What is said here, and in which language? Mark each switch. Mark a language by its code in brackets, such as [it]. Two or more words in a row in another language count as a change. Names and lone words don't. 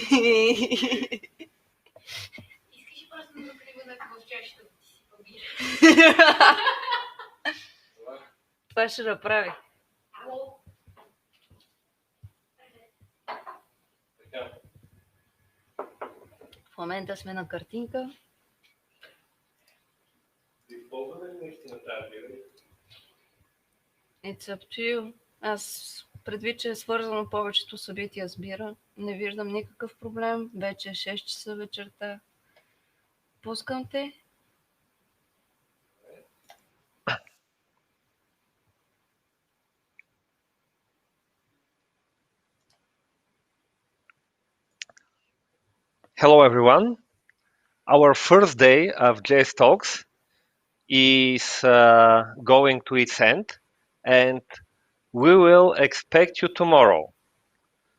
[bg] Искаш просто да прибуда в чашата да си побира. Това ще направи. В момента сме на картинка. [en] It's up to you. [bg] Аз предвид, че е свързано повечето събития с бира, не виждам никакъв проблем. Вече е 6 часа вечерта. Пускам те. [en] Hello everyone. Our first day of JSTalks is going to its end, and we will expect you tomorrow.